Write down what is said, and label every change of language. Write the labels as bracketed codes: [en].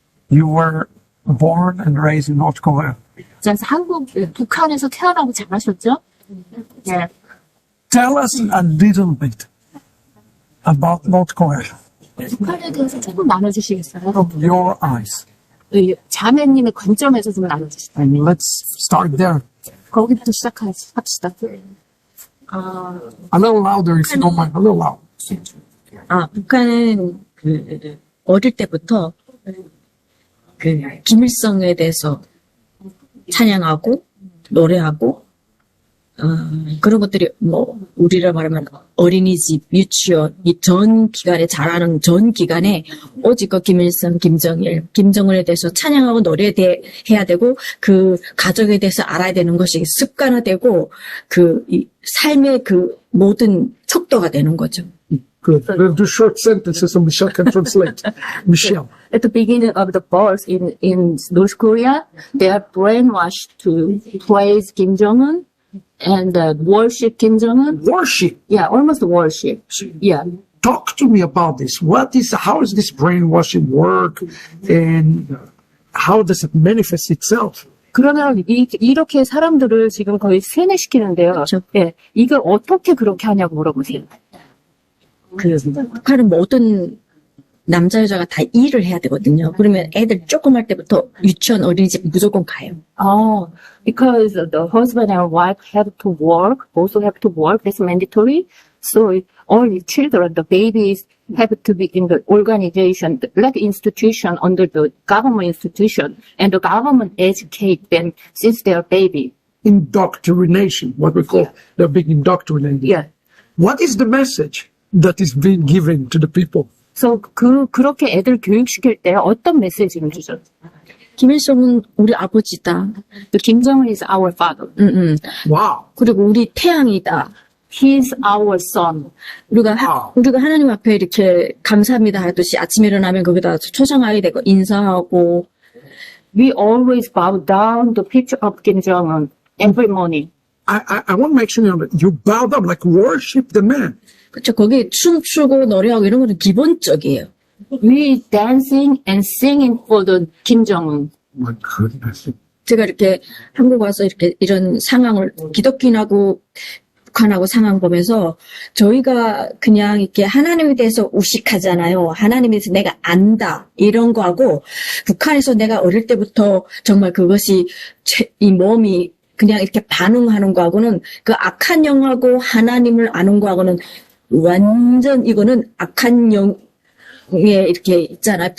[en] You were born and raised in North Korea. [ko] 자, 북한에서 태어나고 자라셨죠? 예. [en] Tell us a little bit about North Korea [ko] 북한에 대해서 조금 나눠주시겠어요? [en] from your eyes. [ko] 자매님의 관점에서 좀 나눠주시죠. [en] And let's start there. [ko] 거기부터 시작합시다. [en] A little louder if you don't mind. A little loud. [ko] 북한은 어릴 때부터 김일성에 대해서 찬양하고 노래하고 그런 것들이 우리를 말하면 어린이집, 유치원 이 전 기간에 자라는 전 기간에 오직 김일성, 김정은에 대해서 찬양하고 노래해야 되고 그 가족에 대해서 알아야 되는 것이 습관화되고 이 삶의 그 모든 척도가 되는 거죠. [en] Good. We'll do short sentences so Michelle can translate. Michelle. At the beginning of the birth in North Korea, they are brainwashed to praise Kim Jong-un and worship Kim Jong-un. Worship. Yeah, almost worship. Yeah. Talk to me about this. How does this brainwashing work and how does it manifest itself? [ko] 그러면 이렇게 사람들을 지금 거의 세뇌시키는데요. 그렇죠. 예, 이걸 어떻게 그렇게 하냐고 물어보세요. 북한은 모든 남자 여자가 다 일을 해야 되거든요. 그러면 애들 조그만 때부터 유치원 어린이집 무조건 가요. [en] Oh, because the husband and wife have to work, also have to work. That's mandatory. So all the children, the babies, have to be in the organization, like institution under the government institution, and the government educate them since they are baby. Indoctrination, what we call they're being indoctrinated. Yeah. What is the message that is being given to the people? [ko] So 그렇게 애들 교육시킬 때 어떤 메시지를 주죠? 김일성은 우리 아버지다. [en] The Kim Jong-un is our father. Wow. [ko] 그리고 우리 태양이다. [en] He is our son. [ko] 우리가 하나님 앞에 이렇게 감사합니다 하듯이 아침에 일어나면 거기다 초상하게 되고 인사하고. [en] We always bow down the picture of Kim Jong-un every morning. I want to make sure you bow down, like worship the man. [ko] 그렇죠. 거기 춤추고 노래하고 이런 거는 기본적이에요. [en] We dancing and singing for the Kim Jong-un. My goodness. [ko] 제가 이렇게 한국 와서 이렇게 이런 상황을 기독교인하고 북한하고 상황 보면서 저희가 그냥 이렇게 하나님에 대해서 우식하잖아요. 하나님에 대해서 내가 안다 이런 거하고 북한에서 내가 어릴 때부터 정말 그것이 이 몸이 그냥 이렇게 반응하는 거하고는 그 악한 영하고 하나님을 아는 거하고는 완전 이거는 악한 영에 이렇게 있잖아요.